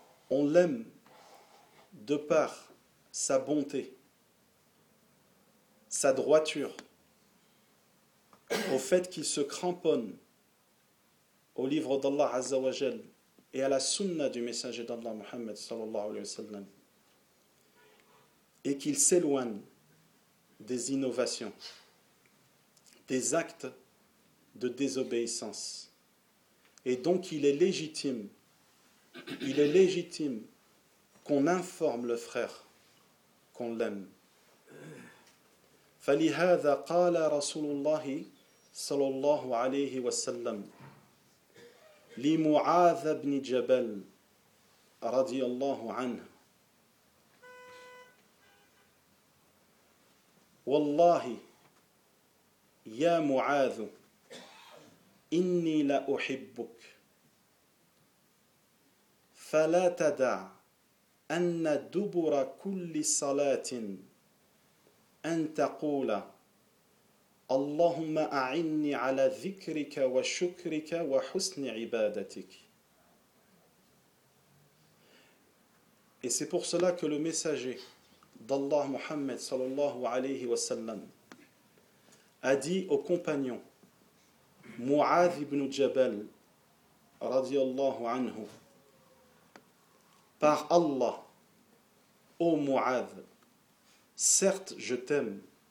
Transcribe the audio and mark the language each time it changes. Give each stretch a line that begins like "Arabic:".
French: On l'aime de par sa bonté, sa droiture, au fait qu'il se cramponne au livre d'Allah Azza wa Jal et à la sunna du messager d'Allah Muhammad sallallahu alayhi wa sallam, et qu'il s'éloigne des innovations, des actes de désobéissance. Et donc il est légitime qu'on informe le frère qu'on l'aime.
Arabic: فَلِهَذَا قَالَ رَسُولُ اللَّهِ صَلَى اللَّهُ عَلَيْهِ وَسَلَّمْ لِمُعَاذَ بْنِ جَبَلْ رَضِيَ اللَّهُ عَنْهُ والله يا معاذ إني لأحبك فلا تدع أن دبر كل صلاة أن تقول اللهم أعني على ذكرك وشكرك وحسن عبادتك.
French: Et c'est pour cela que le messager d'Allah Muhammad sallallahu alayhi wa sallam a dit au compagnon Mu'adh ibn Jabal radiyallahu anhu: par Allah, ô Mu'adh, certes je t'aime,